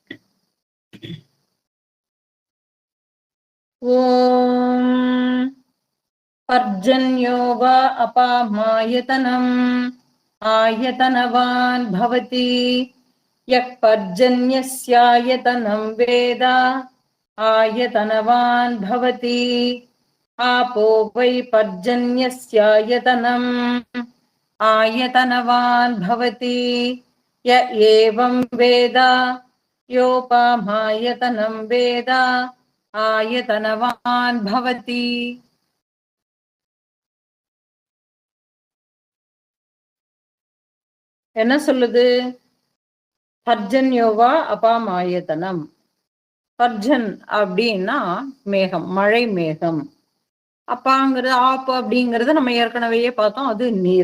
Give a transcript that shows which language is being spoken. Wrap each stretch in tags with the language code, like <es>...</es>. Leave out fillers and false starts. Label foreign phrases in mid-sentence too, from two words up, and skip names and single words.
<sa>ओम् पर्जन्यो वा अपामायतनम् आयतनवान् भवति यक् पर्जन्यस्यायतनम् वेदा आयतनवान् भवति आपो वै पर्जन्यस्यायतनम् आयतनवान् भवति य एवं वेद योपामायतनं वेद आयतनवान् भवति.</sa> <ta>என்ன சொல்லுது?</ta> <sa>पर्जन्योवा अपामायतनम्.</sa> <ta>பர்ஜன் அப்படின்னா மேகம், மழை மேகம். அப்பாங்கிறது ஆப்பு அப்படிங்கறத நம்ம ஏற்கனவே பார்த்தோம், அது நீர்.</ta>